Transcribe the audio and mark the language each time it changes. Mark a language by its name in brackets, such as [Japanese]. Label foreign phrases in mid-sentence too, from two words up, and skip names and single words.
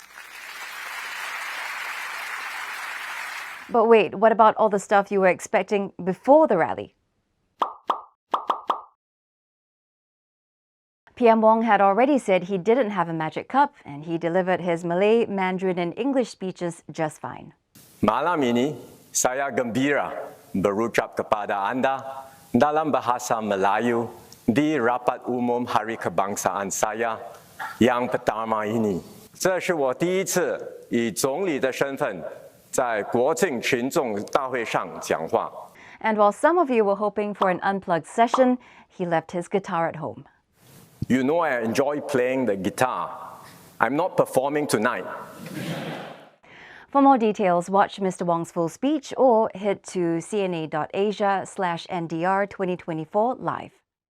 [English] But wait, what about all the stuff you were expecting before the rally? PM Wong had already said he didn't have a magic cup, and he delivered his Malay, Mandarin and English speeches just fine. [Malay] Malam ini, saya gembira berucap kepada Anda dalam bahasa Melayu di rapat umum Hari Kebangsaan saya yang pertama ini. [Chinese] 这是我第一次以总理的身份在国庆群众大会上讲话。 [English] And while some of you were hoping for an unplugged session, he left his guitar at home. You know I enjoy playing the guitar. I'm not performing tonight. For more details, watch Mr. Wong's full speech or head to cna.asia/NDR2024 live.